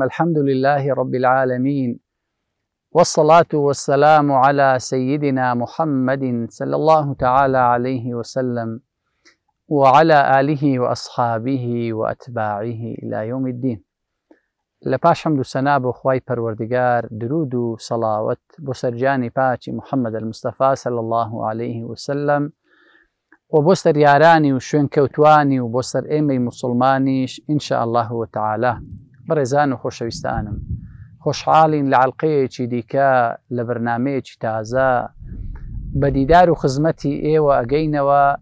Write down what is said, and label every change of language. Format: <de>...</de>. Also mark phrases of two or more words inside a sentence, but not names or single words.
<ar>الحمد لله رب العالمين، والصلاة والسلام على سيدنا محمد صلى الله تعالى عليه وسلم وعلى آله وأصحابه وأتباعه إلى يوم الدين.</ar> <ckb>لپاش حمد و سنا بۆ خوای پەروەردگار، درود و سەڵاوەت بۆ سەرجانی پاچی محەممەد المستەفا</ckb> <ar>صلی الله عليه وسلم</ar> <ckb>و بۆ سەریارانی و شوێن کەوتوانی و بۆ سەر ئێمەی موسڵمانیش</ckb> <ar>ئینشاء الله وتعالى.</ar> <ckb>بەڕێزان و خۆشەویستانم، خۆشحاڵین لە عەڵقەیەکی دیکە لە بەرنامەیەکی تازە بە دیدار و خزمەتی ئێوە ئەگەینەوە.</ckb>